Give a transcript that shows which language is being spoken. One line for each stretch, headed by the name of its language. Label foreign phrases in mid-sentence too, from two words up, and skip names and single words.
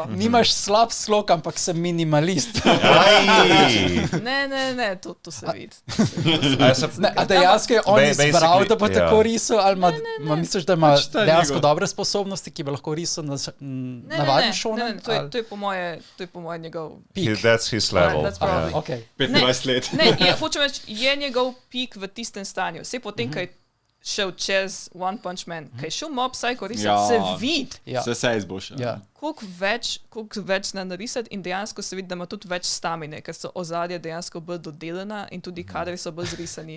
Slovenian: Nimaš slab slog, ampak sem minimalist. Ne, to se vidi. A dejansko je on izbral, da bo tako risal, ali misliš, da ima dejansko dobre sposobnosti, ki bi lahko risal navaden šonen? Ne, to je po moje njegov pik.
English: That's his level. That's probably. Okay.
Slovenian: 25 let. Ne, hočem reči, je njegov pik v tistem stanju. Vse potem, kaj šel čez One Punch Man, kaj šel Mob Psycho risati, se vidi. Ja. Se izboljša. Ja. Koliko več zna narisati in dejansko se vidi, da ima tudi več stamine, ker so ozadja dejansko bolj dodelana in tudi kadri so bolj zrisani.